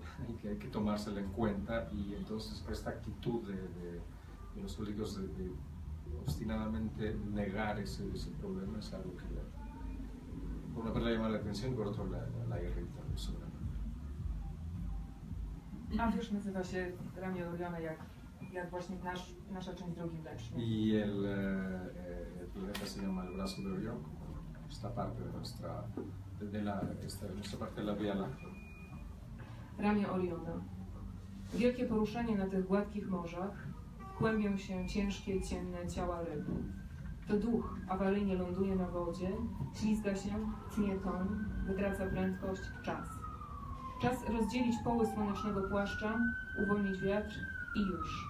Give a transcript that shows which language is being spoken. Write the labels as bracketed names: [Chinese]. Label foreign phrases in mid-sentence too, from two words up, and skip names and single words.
[Spanish] Y que hay que tomársela en cuenta, y entonces esta actitud de los políticos de obstinadamente negar ese problema es algo que por una parte le llama la atención y por otro la irrita seguramente. [Polish] A wiersz nazywa się Ramię Oriona jak właśnie nasza część Drogi Mlecznej. [Spanish] Y el planeta se llama el brazo de Orión, esta parte de nuestra parte de la Vía Láctea. [Polish] Ramię Oriona. Wielkie poruszenie na tych gładkich morzach, kłębią się ciężkie, ciemne ciała ryb. To duch awaryjnie ląduje na wodzie, ślizga się, tnie ton, wytraca prędkość, czas. Czas rozdzielić poły słonecznego płaszcza, uwolnić wiatr i już.